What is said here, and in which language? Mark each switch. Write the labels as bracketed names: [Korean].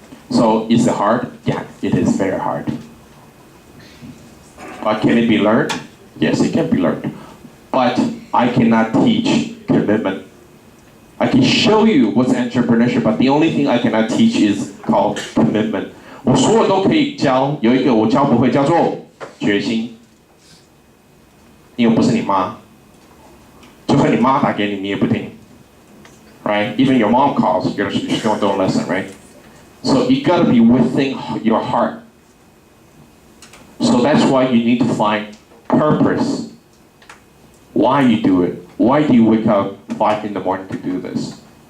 [English] So is it hard? Yeah, it is very hard. But can it be learned? Yes, it can be learned. But I cannot teach commitment. I can show you what's entrepreneurship, but the only thing I cannot teach is called commitment. [Chinese] 我所有都可以教，有一个我教不会，叫做决心。因为不是你妈，就算你妈打给你，你也不听。 [English] Right? Even your mom calls, you still don't listen, right? So you gotta be within your heart. So that's why you need to find purpose. Why you do it? Why do you wake up 5 in the morning to do this?